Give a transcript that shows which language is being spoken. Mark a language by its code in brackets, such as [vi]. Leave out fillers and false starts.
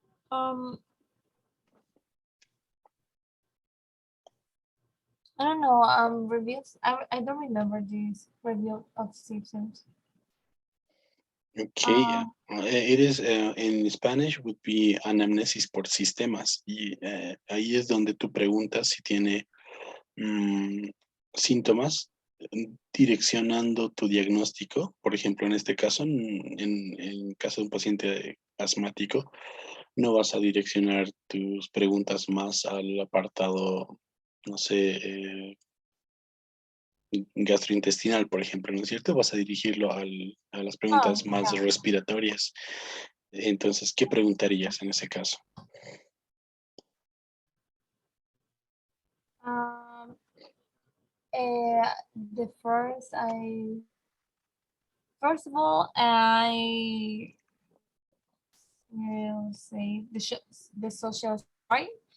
[en] Um, I don't know. Reviews. I don't remember this review of symptoms. Okay, it is in Spanish would be [es] anamnesis por sistemas y ahí es donde tú preguntas si tiene síntomas direccionando tu diagnóstico. Por ejemplo, en este caso, en caso de un paciente asmático, no vas a direccionar tus preguntas más al apartado, no sé, gastrointestinal, por ejemplo, ¿no es cierto? Vas a dirigirlo a las preguntas más [en] Yeah. [es] respiratorias. Entonces, ¿qué preguntarías en ese caso? [en] Um, the first of all, I will say the social story.